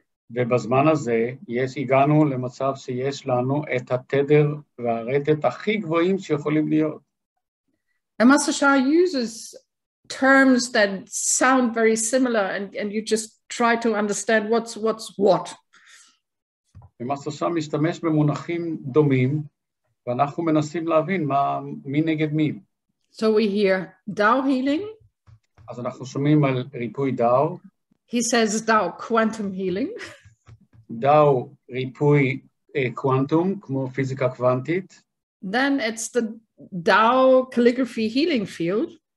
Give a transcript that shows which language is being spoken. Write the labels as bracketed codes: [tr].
[he] ובזמן הזה הגענו למצב שיש לנו את התדר והרטט הכי גבוהים שיכולים להיות. [en] And Master Shah uses terms that sound very similar and you just try to understand what's what. [he] ומאסטר שי משתמש במונחים דומים, ואנחנו מנסים להבין מי נגד מי. [en] So we hear Tao healing. [he] אז אנחנו שומעים על ריפוי דאו. [en] He says Tao quantum healing. [he] דאו ריפוי קוונטום, כמו פיזיקה קוונטית. [en] Then it's the Tao calligraphy healing field.